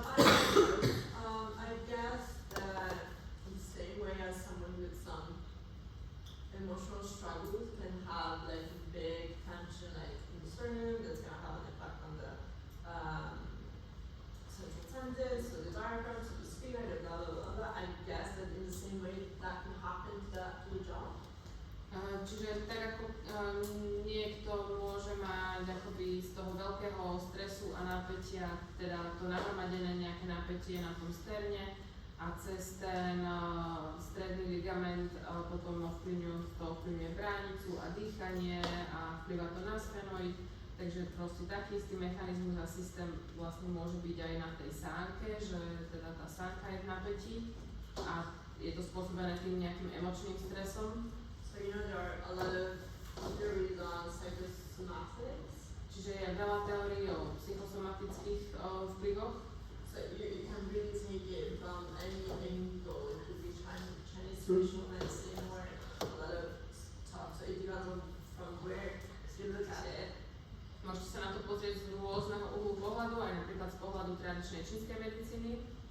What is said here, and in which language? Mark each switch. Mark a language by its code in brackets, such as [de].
[en] I guess that in the same way as someone with some emotional struggles can have like a big tension like in the sternum that's gonna have an effect on the central tendons, so the diaphragm, so the sphenoid, blah blah blah blah. I guess that in the same way that can happen to the jaw. [sk] Čiže tak ako niekto môže mať akoby z toho veľkého stresu a napätia, teda to nahromadené nejaké napätie na tom sterne a cez ten stredný ligament potom ovplyvňuje bránicu a dýchanie a vplyvá to na sfenoid, takže proste taký istý mechanizmus a systém vlastne môže byť aj na tej sánke, že teda tá sánka je v napätí a je to spôsobené tým nejakým emočným stresom. [en] So you know there are a lot of theories on psychosomatics. [sk] Čiže je veľa teórií o psychosomatických vplyvoch. [en] So you can really take it from any angle. It could be Chinese traditional medicine or a lot of stuff. So it depends on from where you look at it. [sk] Môžete sa na to pozrieť z rôzneho uhlu pohľadu, aj napríklad z pohľadu tradičnej čínskej medicíny.